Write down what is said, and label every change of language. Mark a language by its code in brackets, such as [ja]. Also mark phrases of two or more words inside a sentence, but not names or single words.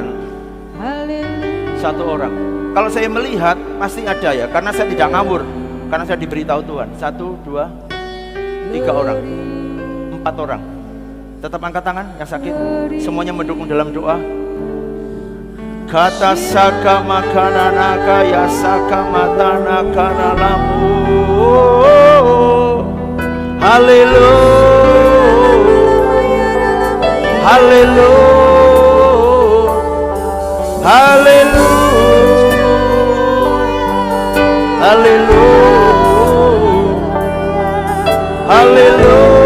[id] Satu orang. Kalau saya melihat pasti ada ya, karena saya tidak ngawur, karena saya diberitahu Tuhan. 1, 2, 3 orang, 4 orang. Tetap angkat tangan yang sakit. Semuanya mendukung dalam doa. Kata saka makananaka ya saka matana karalamu. Haleluya. Haleluya. Haleluya. Haleluya. Haleluya.